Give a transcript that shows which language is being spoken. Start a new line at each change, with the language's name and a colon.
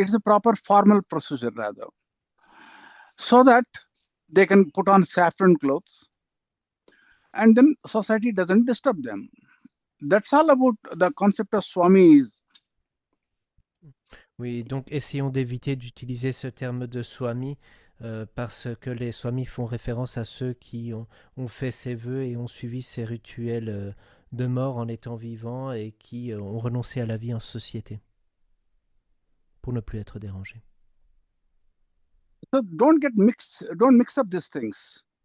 English: It's a proper formal procedure rather, so that they can put on saffron clothes, and then society doesn't disturb them. That's all about the concept of Swamis.
French: Oui, donc essayons d'éviter d'utiliser ce terme de swami parce que les swamis font référence à ceux qui ont fait ces vœux et ont suivi ces rituels de mort en étant vivants et qui ont renoncé à la vie en société pour ne plus être dérangés.
English: So don't mix up these things.